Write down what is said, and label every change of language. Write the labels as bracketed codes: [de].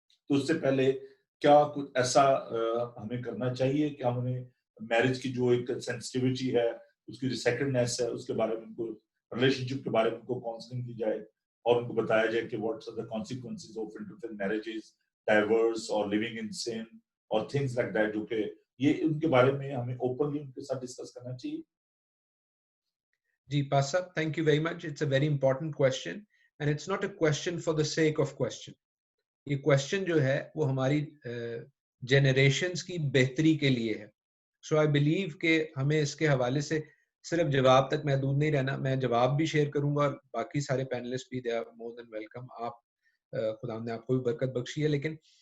[ur] تو اس سے پہلے کیا کچھ ایسا ہمیں کرنا چاہیے کہ ہم انہیں میرج کی جو ایک سینسٹیوٹی ہے, اس کی جو سیکرڈنیس ہے, اس کے بارے میں ان کو, ریلیشن شپ کے بارے میں ان کو کاؤنسلنگ دی جائے اور ان کو بتایا جائے کہ [en] what's are the consequences of interfere marriages, [ur] diverse اور لیونگ ان سن اور [en] things like that, [ur] جو کہ یہ ان کے بارے میں ہمیں اوپنلی ان کے ساتھ ڈسکس کرنا چاہیے. جی پاس صاحب, [en] thank you very much. It's a very important question and it's not a question for the sake of question. [ur] یہ question جو ہے وہ ہماری generations کی بہتری کے لیے ہے. [en] So I believe [ur] کہ ہمیں اس کے حوالے سے صرف جواب تک محدود نہیں رہنا. میں جواب بھی شیئر کروں گا اور باقی سارے پینلسٹ بھی [en] they are more than welcome. [ur] آپ خدا نے آپ کو بھی برکت بخشی ہے, لیکن